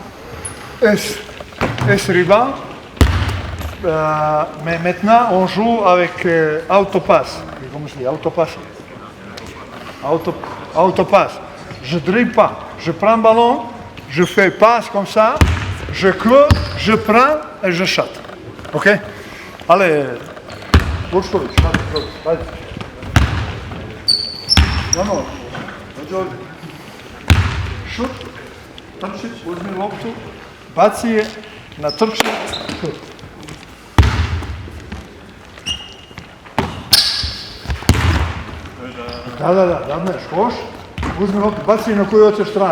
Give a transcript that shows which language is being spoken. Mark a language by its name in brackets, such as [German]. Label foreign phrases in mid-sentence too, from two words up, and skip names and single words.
[French] es rebound, mais maintenant on joue avec autopass. Comment je dis, autopass. Je dribble pas, je prends le ballon, je fais passe comme ça, je cours, je prends et je shot. Ok? Allez, [Serbian] Vučković, ajde. Vamos. Šut, trči, uzmi loptu, baci je, natrči, šut. Da, ne, škoš, uzmi loptu, baci je na koju hoćeš stranu.